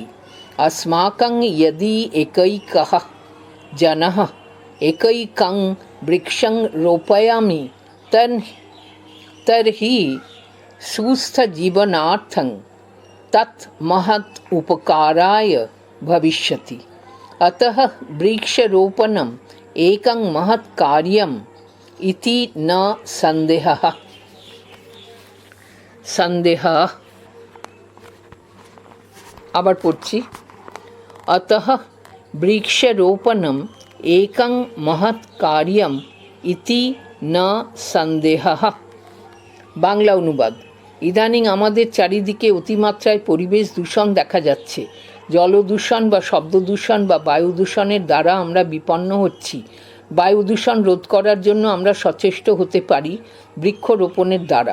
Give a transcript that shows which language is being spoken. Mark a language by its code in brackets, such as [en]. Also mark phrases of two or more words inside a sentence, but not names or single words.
[sa] अस्माकं यदि एकैकः जनः एकैकं वृक्षं रोपयामि तर्हि सुस्थजीवनार्थं तत् महत् उपकाराय भविष्यति। अतः वृक्षरोपणम् एकं महत् कार्यम् इति न सन्देहः। [bn] আবার পড়ছি। [sa] अतः वृक्षरोपणम् एकं महत् कार्यम् इति न सन्देहः। [bn] বাংলা অনুবাদ। ইদানিং আমাদের চারিদিকে অতিমাত্রায় পরিবেশ দূষণ দেখা যাচ্ছে। জলদূষণ বা শব্দদূষণ বা বায়ু দূষণের দ্বারা আমরা বিপন্ন হচ্ছি। বায়ু দূষণ রোধ করার জন্য আমরা সচেষ্ট হতে পারি বৃক্ষরোপণের দ্বারা।